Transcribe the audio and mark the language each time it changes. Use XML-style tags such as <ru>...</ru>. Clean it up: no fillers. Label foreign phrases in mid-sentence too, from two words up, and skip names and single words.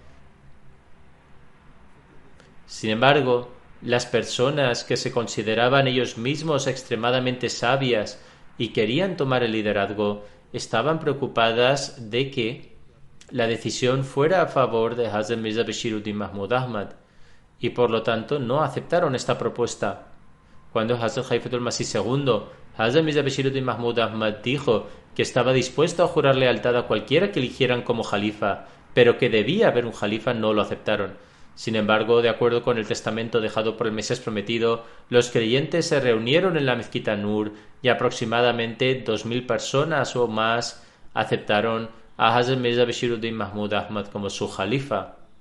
<es>Sin embargo, las personas que se consideraban ellos mismos extremadamente sabias y querían tomar el liderazgo estaban preocupadas de que la decisión fuera a favor de Hazrat Mirza Bashiruddin Mahmud Ahmad y por lo tanto no aceptaron esta propuesta. Cuando Hazrat Khalifatul Masih II, Hazrat Mirza Bashiruddin Mahmud Ahmad dijo que estaba dispuesto a jurar lealtad a cualquiera que eligieran como jalifa, pero que debía haber un jalifa, no lo aceptaron. Sin embargo, de acuerdo con el testamento dejado por el Mesías prometido, los creyentes se reunieron en la mezquita Nur y aproximadamente 2000 personas o más aceptaron a Hazrat Mirza Bashiruddin Mahmud Ahmad como su jalifa.</es>